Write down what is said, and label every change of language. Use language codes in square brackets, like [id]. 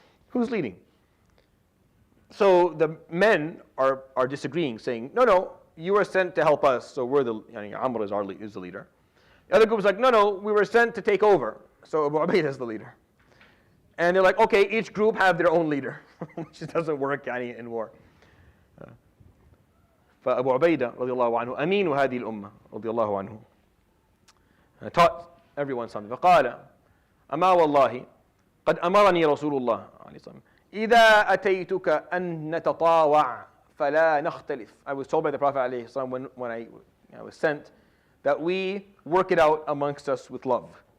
[en] Who's leading? So the men are disagreeing, saying, no, you were sent to help us, so we're Amr is the leader. The other group is like, no, we were sent to take over, so Abu Ubaidah is the leader. And they're like, okay, each group have their own leader, which doesn't work in war. [ar] فأبو عبيدة رضي الله عنه أمين هذه الأمة رضي الله عنه [en] taught everyone something. [ar] فقال أما والله قد أمرني رسول الله عليه الصلاة والسلام إذا أتيتك أن نتطاوع فلا نختلف. [en] I was told by the Prophet عليه الصلاة والسلام when I was sent that we work it out amongst us with love.